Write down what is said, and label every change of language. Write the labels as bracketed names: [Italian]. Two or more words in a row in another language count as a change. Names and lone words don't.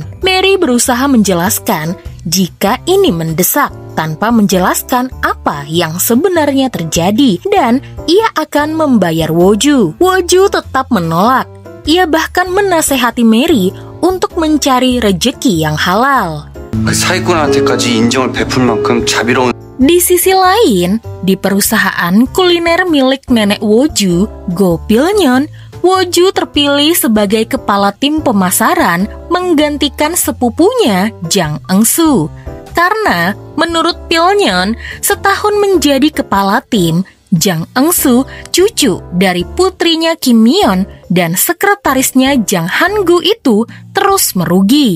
[Indonesian] Mary berusaha menjelaskan jika ini mendesak, tanpa menjelaskan apa yang sebenarnya terjadi, dan ia akan membayar Woju. Woju tetap menolak. Ia bahkan menasehati Mary untuk mencari rejeki yang halal. [Korean] 사기꾼한테까지 인정을 베풀 만큼 자비로운. [Indonesian] Di sisi lain, di perusahaan kuliner milik nenek Woju, Go Pilnyeon, Woju terpilih sebagai kepala tim pemasaran menggantikan sepupunya Jang Eun-soo. Karena menurut Pilnyeon, setahun menjadi kepala tim, Jang Eun-soo, cucu dari putrinya Kim Myeon dan sekretarisnya Jang Han-gu itu terus merugi.